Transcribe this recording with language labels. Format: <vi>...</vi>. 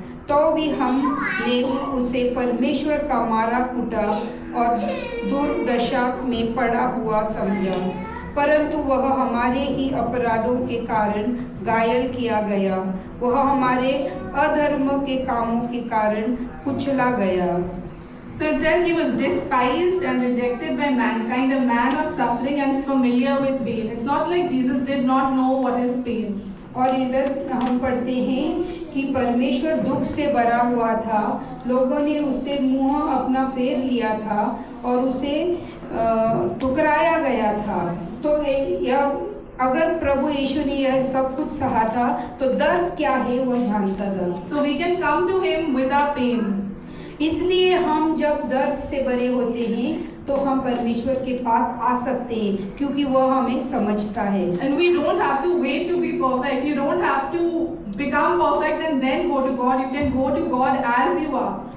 <hi>तो भी हमने उसे परमेश्वर का मारा कूटा और दुर्दशा में पड़ा हुआ समझा, परंतु वह हमारे ही अपराधों के कारण घायल किया गया, वह हमारे अधर्म के कामों के कारण कुचला गया।</hi> <en>So it says he was despised and rejected by mankind, a man of suffering and familiar with pain. It's not like Jesus did not know what is pain.</en> <hi>और इधर हम पढ़ते हैं कि परमेश्वर दुख से भरा हुआ था, लोगों ने उससे मुंह अपना फेर लिया था और उसे ठुकराया गया था। तो अगर प्रभु यीशु ने यह सब कुछ सहा था तो दर्द क्या है वह जानता था।</hi> <en>So we can come to him with our pain.</en> <hi>इसलिए हम जब दर्द से भरे होते हैं तो हम परमेश्वर के पास आ सकते हैं क्योंकि वह हमें समझता है।</hi> <en>And we don't have to wait to be perfect. You don't have to become perfect and then go to God. You can go to God as you are.</en>